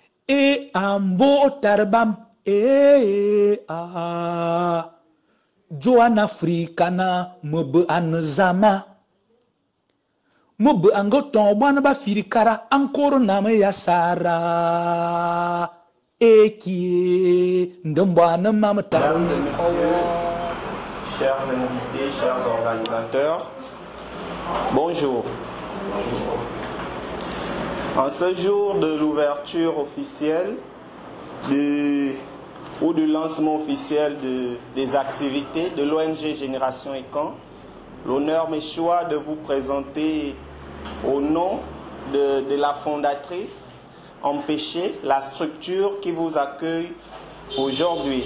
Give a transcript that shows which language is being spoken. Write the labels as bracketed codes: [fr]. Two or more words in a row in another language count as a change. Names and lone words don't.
[fr] e ambo tarbam e a Joan Africana mbe anzama mbe angoton bwana ba firikara encore na me yasara qui Mesdames et messieurs, chers invités, chers organisateurs, bonjour. En ce jour de l'ouverture officielle ou du lancement officiel des activités de l'ONG Génération Ekan, l'honneur m'est choix de vous présenter au nom de la fondatrice Empêcher, la structure qui vous accueille aujourd'hui.